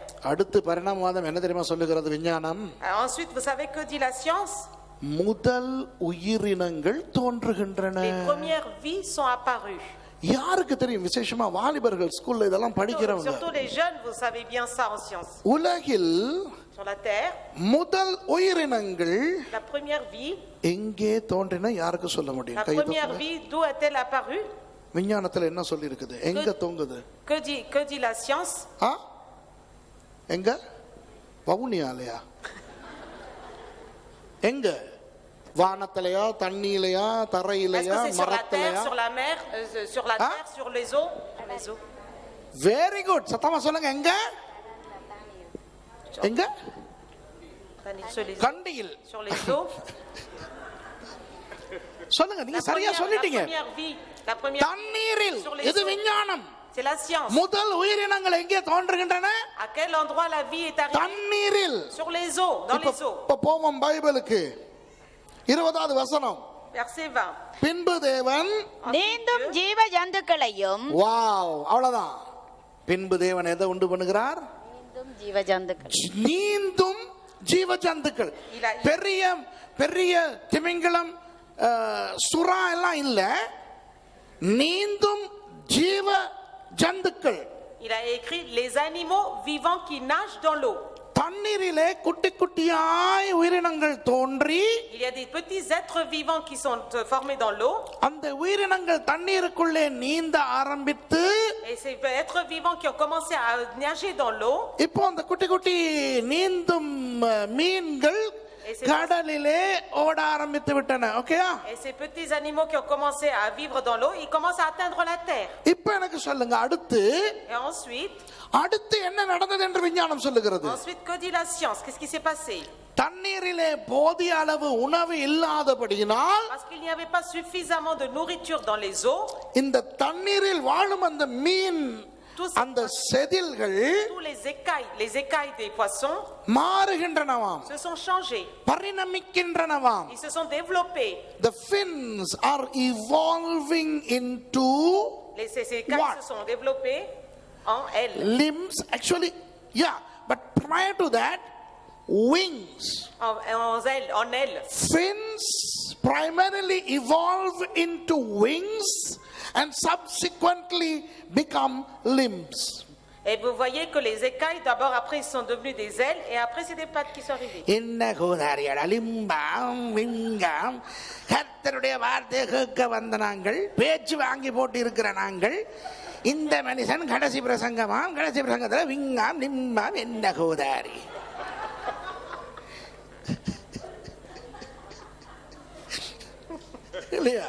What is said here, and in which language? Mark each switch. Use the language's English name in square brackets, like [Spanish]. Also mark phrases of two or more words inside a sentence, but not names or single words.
[Tamil] அடுத்து பரிணாமவாதம் என்ன தெரியுமா சொல்லுகிறது விஞ்ஞானம்? [French] Ensuite, vous savez que dit la science? [Tamil] முதல் உயிரினங்கள் தோன்றுகின்றன. [French] Les premières vies sont apparues. [Tamil] யாருக்கு தெரியும்? விசேஷமா வாலிபர்கள் ஸ்கூல்ல இதெல்லாம் படிக்கிறவங்க. [French] Surtout les jeunes, vous savez bien ça en science. [Tamil] உலகில் [French] sur la terre [Tamil] முதல் உயிரினங்கள் [French] la première vie [Tamil] எங்கே தோன்றின யாருக்கு சொல்ல முடியும்? [French] la première vie d'où est-elle apparue? [Tamil] விஞ்ஞானத்துல என்ன சொல்லி இருக்குது? எங்க தோங்குது? [French] que dit la science? [Tamil] எங்க? வவுனியாலயா? எங்க? வானத்திலயா, தண்ணியிலயா, தரையிலயா, மரத்திலயா? [French] sur la mer, sur la terre, sur les eaux? [English] very good. [Tamil] சத்தமா சொல்லுங்க. எங்க? எங்க? கண்டியில். [French] sur les eaux. [Tamil] சொல்லுங்க. நீங்க சரியா சொல்லிட்டீங்க. [French] la première [Tamil] தண்ணீரில். இது விஞ்ஞானம். [French] c'est la science. [Tamil] முதல் உயிரினங்கள் எங்கே தோன்றுகின்றன? [French] à quel endroit la vie est arrivée? [Tamil] தண்ணீரில். [French] sur les eaux, dans les eaux. [Tamil] இப்ப போவோம் பைபிளுக்கு. 20வது வசனம். [French] verset 20. [Tamil] பின்பு தேவன் நீந்தும் ஜீவ ஜந்துக்களையும். வாவ், அவ்வளவுதான். பின்பு தேவன் எதை உண்டு பண்ணுகிறார்? நீந்தும் ஜீவ ஜந்துக்கள். நீந்தும் ஜீவ ஜந்துக்கள். பெரிய பெரிய திமிங்கலம், சுறா எல்லாம் இல்ல, நீந்தும் ஜீவ ஜந்துக்கள். [French] il a écrit les animaux vivants qui nagent dans l'eau. [Tamil] தண்ணீரிலே குட்டி குட்டியாய் உயிரினங்கள் தோன்றி, [French] il y a des petits êtres vivants qui sont formés dans l'eau. [Tamil] அந்த உயிரினங்கள் தண்ணீருக்குள்ளே நீந்த ஆரம்பித்து, [French] et ces êtres vivants qui ont commencé à nager dans l'eau. [Tamil] இப்போ அந்த குட்டி குட்டி நீந்தும் மீன்கள் கடலிலே ஓட ஆரம்பித்து விட்டன. ஓகேயா? [French] et ces petits animaux qui ont commencé à vivre dans l'eau, ils commencent à atteindre la terre. [Tamil] இப்போ எனக்கு சொல்லுங்க, அடுத்து [French] et ensuite [Tamil] அடுத்து என்ன நடந்தது என்று விஞ்ஞானம் சொல்லுகிறது? [French] ensuite que dit la science? Qu'est-ce qui s'est passé? [Tamil] தண்ணீரிலே போதிய அளவு உணவு இல்லாதபடியினால், [French] parce qu'il n'y avait pas suffisamment de nourriture dans les eaux, [Tamil] இந்த தண்ணீரில் வாழும் அந்த மீன், அந்த செதில்கள், [French] tous les écailles des poissons [Tamil] மாறுகின்றனவாம், [French] se sont changés, [Tamil] பரிணமிக்கின்றனவாம். [French] ils se sont développés. [English] The fins are evolving into [French] ces écailles [English] what? [French] se sont développés en ailes. [English] Limbs, actually, yeah, but prior to that, wings. [French] en ailes. [English] Fins primarily evolve into wings and subsequently become limbs. [French] Et vous voyez que les écailles, d'abord, après, ils sont devenus des ailes, et après, c'est des pattes qui sont arrivées. [Tamil] என்ன கோதாரியடா லிம்பாம் விங்காம். கர்த்தருடைய வார்த்தை கேட்க வந்த நாங்கள், பேச்சு வாங்கி போட்டு இருக்கிற நாங்கள், இந்த மனுஷன் கடைசி பிரசங்கமாம், கடைசி பிரசங்கத்தில் விங்காம் லிம்பாம் என்ன கோதாரி. இல்லையா?